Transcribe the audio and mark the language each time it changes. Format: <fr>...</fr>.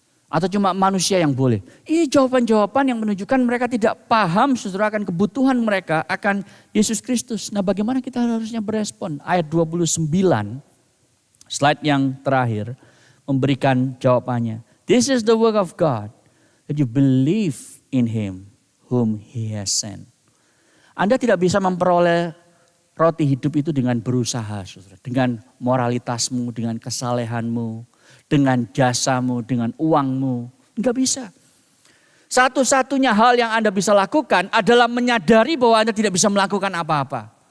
<id>Atau cuma manusia yang boleh? Ini jawaban-jawaban yang menunjukkan mereka tidak paham, saudara, akan kebutuhan mereka akan Yesus Kristus. Nah, bagaimana kita harusnya berespon? Ayat 29, slide yang terakhir, memberikan jawabannya.</id> <en>This is the work of God, that you believe in Him whom He has sent.</en> <id>Anda tidak bisa memperoleh roti hidup itu dengan berusaha, saudara. Dengan moralitasmu, dengan kesalehanmu, dengan jasamu, dengan uangmu. Enggak bisa. Satu-satunya hal yang Anda bisa lakukan adalah menyadari bahwa Anda tidak bisa melakukan apa-apa.</id>